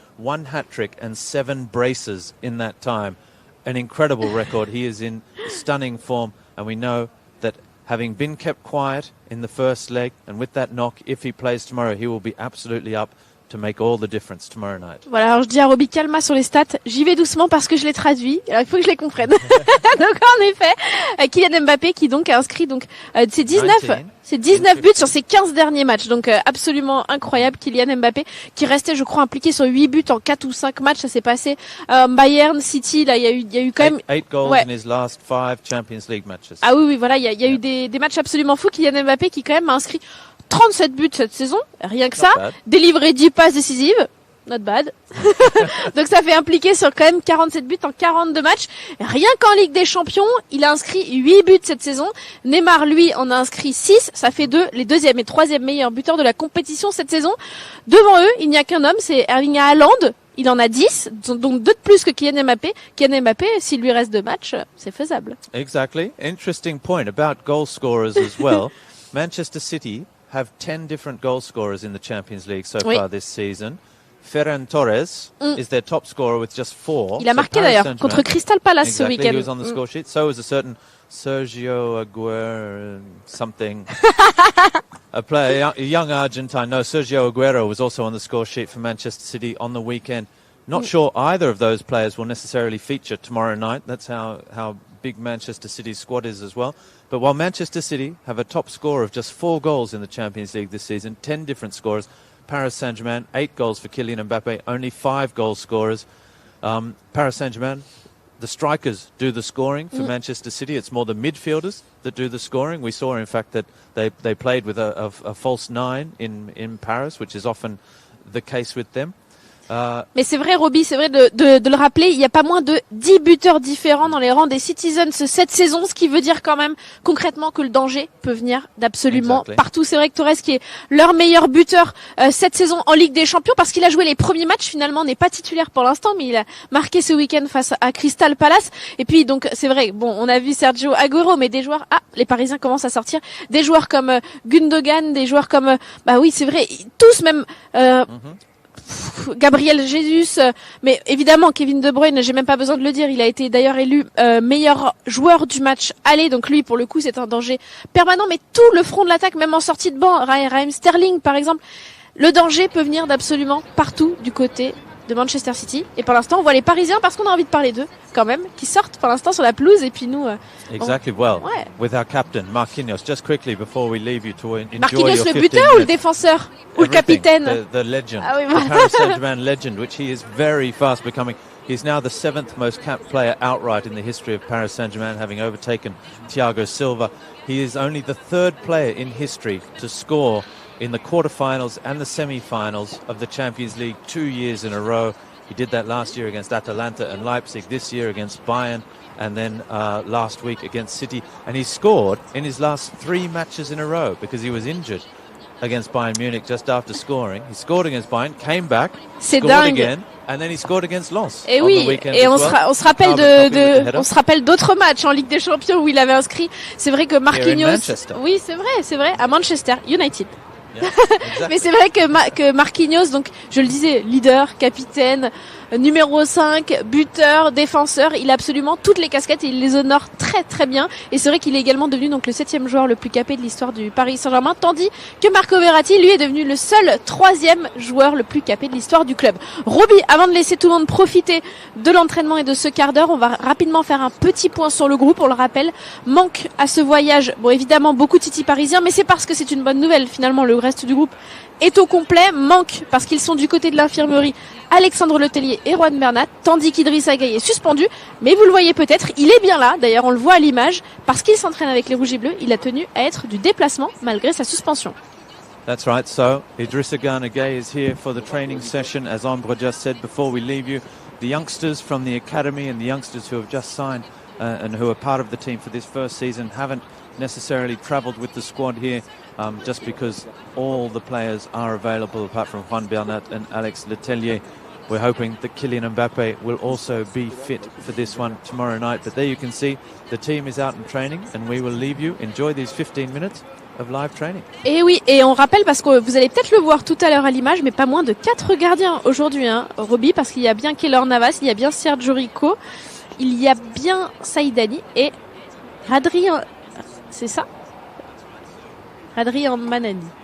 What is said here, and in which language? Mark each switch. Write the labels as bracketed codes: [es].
[en] 1 hat-trick and 7 braces in that time. An incredible record. He is in stunning form, and we know that having been kept quiet in the first leg, and with that knock, if he plays tomorrow, he will be absolutely up to make all the difference tomorrow night. [fr] Voilà, alors je dis à Roby, calma sur les stats. J'y vais doucement parce que je les traduis. Alors il faut que je les comprenne. Donc en effet, Kylian Mbappé qui donc a inscrit ses 19 buts sur ses 15 derniers matchs. Donc absolument incroyable. Kylian Mbappé qui restait, je crois, impliqué sur 8 buts en 4 ou 5 matchs. Ça s'est passé Bayern, City. Là, il y a eu quand même [en] 8 goals in his last 5 Champions League matches. [fr] Ah oui, voilà, il y a eu des matchs absolument fous. Kylian Mbappé qui quand même a inscrit 37 buts cette saison, rien que ça, délivré 10 passes décisives, [en] not bad. [fr] Donc ça fait impliquer sur quand même 47 buts en 42 matchs. Rien qu'en Ligue des Champions, il a inscrit 8 buts cette saison. Neymar, lui, en a inscrit 6. Ça fait les deuxième et troisième meilleurs buteurs de la compétition cette saison. Devant eux, il n'y a qu'un homme, c'est Erling Haaland. Il en a 10, donc 2 de plus que Kylian Mbappé. Kylian Mbappé, s'il lui reste 2 matchs, c'est faisable. [en] Exactly. Interesting point about goal scorers as well. Manchester City have 10 different goal scorers in the Champions League so far this season. Ferran Torres is their top scorer with just 4. [fr] Il a marqué d'ailleurs contre Crystal Palace ce week-end. [en] He was on the score sheet. So was a certain Sergio Aguero something. A player, a young Argentine. No, Sergio Aguero was also on the score sheet for Manchester City on the weekend. Not sure either of those players will necessarily feature tomorrow night. That's how big Manchester City's squad is as well. But while Manchester City have a top score of just 4 goals in the Champions League this season, 10 different scorers, Paris Saint-Germain, 8 goals for Kylian Mbappe, only 5 goal scorers. Paris Saint-Germain, the strikers do the scoring for Manchester City. It's more the midfielders that do the scoring. We saw, in fact, that they played with a false 9 in Paris, which is often the case with them. [fr] Mais c'est vrai, Roby, c'est vrai de le rappeler, il y a pas moins de 10 buteurs différents dans les rangs des Citizens cette saison, ce qui veut dire quand même concrètement que le danger peut venir d'absolument partout. C'est vrai que Torres qui est leur meilleur buteur cette saison en Ligue des Champions parce qu'il a joué les premiers matchs, finalement n'est pas titulaire pour l'instant, mais il a marqué ce week-end face à Crystal Palace. Et puis donc c'est vrai, bon, on a vu Sergio Aguero, mais des joueurs, les Parisiens commencent à sortir, des joueurs comme Gundogan, des joueurs comme, bah oui, c'est vrai, tous même. Gabriel Jesus, mais évidemment Kevin De Bruyne, j'ai même pas besoin de le dire, il a été d'ailleurs élu meilleur joueur du match aller, donc lui pour le coup c'est un danger permanent, mais tout le front de l'attaque, même en sortie de banc, Raheem Sterling par exemple, le danger peut venir d'absolument partout du côté de Manchester City, et pour l'instant on voit les Parisiens, parce qu'on a envie de parler d'eux quand même, qui sortent pour l'instant sur la pelouse, et puis nous [en] Exactly, with our captain Marquinhos, just quickly before we leave you to enjoy Marquinhos your [fr] le 15 buteur ou le défenseur ou le capitaine, [en] the legend, [fr] ah oui, [en] the Paris Saint-Germain legend, which he is very fast becoming. He's now the 7th most capped player outright in the history of Paris Saint-Germain, having overtaken Thiago Silva. He is only the 3rd player in history to score in the quarterfinals and the semi-finals of the Champions League 2 years in a row. He did that last year against Atalanta and Leipzig, this year against Bayern, and then last week against City. And he scored in his last 3 matches in a row because he was injured against Bayern Munich just after scoring. He scored against Bayern, came back, scored again, and then he scored against Lens. [fr] Et oui, et on se rappelle d'autres matchs en Ligue des Champions où il avait inscrit. C'est vrai que Marquinhos, oui, c'est vrai, à Manchester United. [en] Yeah, exactly. [fr] Mais c'est vrai que Marquinhos, donc je le disais, leader, capitaine, numéro 5, buteur, défenseur, il a absolument toutes les casquettes et il les honore très très bien. Et c'est vrai qu'il est également devenu donc le 7e joueur le plus capé de l'histoire du Paris Saint-Germain, tandis que Marco Verratti, lui, est devenu le seul 3e joueur le plus capé de l'histoire du club. Roby, avant de laisser tout le monde profiter de l'entraînement et de ce quart d'heure, on va rapidement faire un petit point sur le groupe. On le rappelle, manque à ce voyage, bon évidemment beaucoup de City parisiens, mais c'est parce que c'est une bonne nouvelle. Finalement, le reste du groupe est au complet. Manque parce qu'ils sont du côté de l'infirmerie Alexandre Letellier et Juan Bernat, tandis qu'Idrissa Gueye est suspendu, mais vous le voyez peut-être, il est bien là, d'ailleurs on le voit à l'image, parce qu'il s'entraîne avec les Rouges et Bleus, il a tenu à être du déplacement malgré sa suspension. [en] That's right, so Idrissa Gueye is here for the training session, as Ambre just said before we leave you. The youngsters from the academy and the youngsters who have just signed and who are part of the team for this first season haven't necessarily travelled with the squad here, just because all the players are available apart from Juan Bernat and Alex Letellier. We're hoping that Kylian Mbappe will also be fit for this one tomorrow night. But there you can see the team is out in training, and we will leave you. Enjoy these 15 minutes of live training. [fr] Et oui, et on rappelle, parce que vous allez peut-être le voir tout à l'heure à l'image, mais pas moins de 4 gardiens aujourd'hui, hein, Roby, parce qu'il y a bien Keylor Navas, il y a bien Sergio Rico, il y a bien Saïdani et Adrien, c'est ça, Adrien Manani.